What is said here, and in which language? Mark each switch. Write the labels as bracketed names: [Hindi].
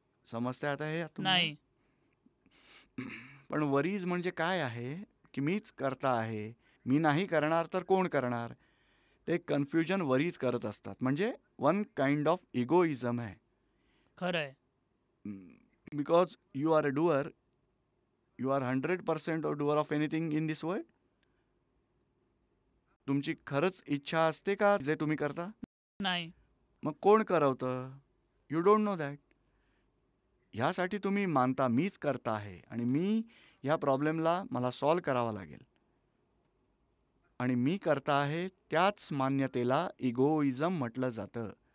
[Marathi] समजते आता हे तुम्हाला? नाही. पण वरीज म्हणजे काय आहे की मीच करता आहे, मी नाही करणार तर कोण करणार? ते कन्फ्युजन वरीज करत असतात. म्हणजे [English] one kind of egoism [Marathi] आहे. खरं आहे. [English] Because you are a doer, you are 100% doer of anything in this world. [Marathi] तुमची खरंच इच्छा असते का जे तुम्ही करता? नाही. मग कोण करवतं? [English] You don't know that. [Marathi] ह्यासाठी तुम्ही मानता मीच करता आहे आणि मी ह्या प्रॉब्लेमला मला सॉल्व करावा लागेल आणि मी करता आहे त्याच मान्यतेला इगोइझम म्हटलं जातं.